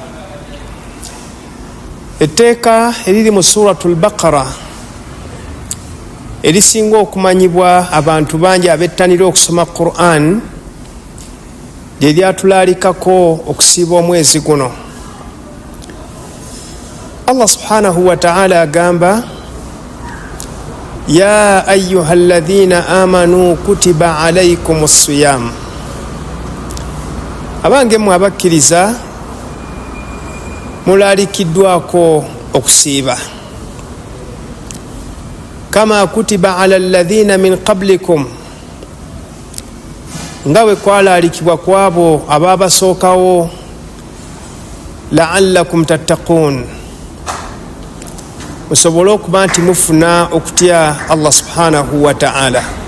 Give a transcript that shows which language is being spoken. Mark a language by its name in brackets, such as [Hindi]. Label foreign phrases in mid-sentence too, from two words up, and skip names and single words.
[Ganda] Etteeka eriri mu suratul Baqara erisinga okumanyibwa abantu bangi abettanira okusoma Qur'an lye lyatulaalikako okusiiba omwezi guno. [Arabic] الله سبحانه وتعالى agamba يا أيها الذين آمنوا كتب عليكم الصيام. [Ganda] Abange mwe abakkiriza mulalikiddwako okusiiba [Arabic] كما كتب على الذين من قبلكم, [Ganda] nga bwe kwalaalikibwa kwabo ababasookawo, [Arabic] لعلكم تتقون, [Ganda] musobole okuba nti mufuna okutya [Arabic] الله سبحانه وتعالى.